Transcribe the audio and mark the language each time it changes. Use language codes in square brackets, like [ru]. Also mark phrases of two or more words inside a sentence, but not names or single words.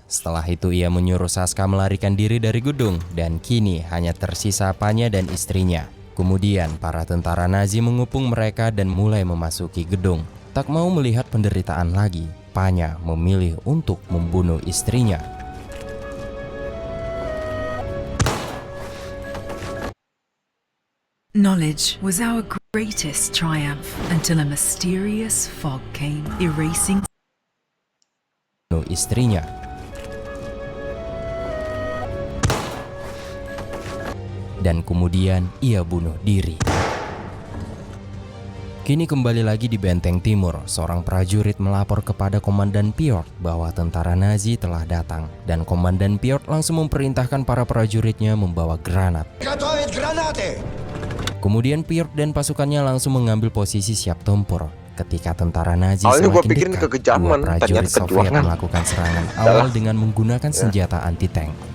[id] Setelah itu ia menyuruh Saska melarikan diri dari gedung dan kini hanya tersisa Panya dan istrinya. Kemudian para tentara Nazi mengepung mereka dan mulai memasuki gedung. Tak mau melihat penderitaan lagi, Panya memilih untuk membunuh istrinya. [en] Knowledge was our greatest triumph until a mysterious fog came, erasing [id] Bunuh istrinya. Dan kemudian ia bunuh diri. Kini kembali lagi di Benteng Timur, seorang prajurit melapor kepada Komandan Piotr bahwa tentara Nazi telah datang. Dan Komandan Piotr langsung memerintahkan para prajuritnya membawa granat. [ru] Готовить гранаты! [id] Kemudian Piotr dan pasukannya langsung mengambil posisi siap tempur. Ketika tentara Nazi Awalnya gua semakin pikir ini dekat, kekejaman, dua prajurit ternyata Soviet perjuangan. melakukan serangan awal dengan menggunakan senjata anti-tank.